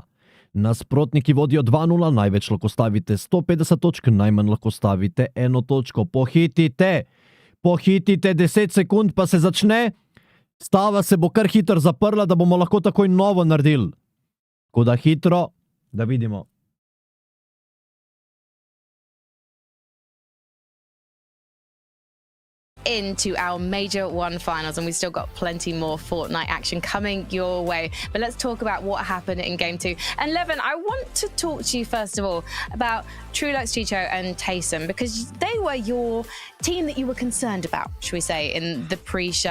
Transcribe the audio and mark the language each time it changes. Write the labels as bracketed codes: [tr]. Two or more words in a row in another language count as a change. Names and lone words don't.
[sl] Nasprotniki vodijo 2-0, največ lahko stavite 150 točk, najmanj lahko stavite 1 točko. Pohitite! Pohitite, 10 sekund pa se začne. Stava se bo kar hitro zaprla, da bomo lahko takoj novo naredili. Tako da hitro, da vidimo. [en] Into our Major 1 finals, and we've still got plenty more Fortnite action coming your way. But let's talk about what happened in Game 2. And Levin, I want to talk to you first of all about Trulux, Chicho and Taysona, because they were your team that you were concerned about, should we say, in the pre-show.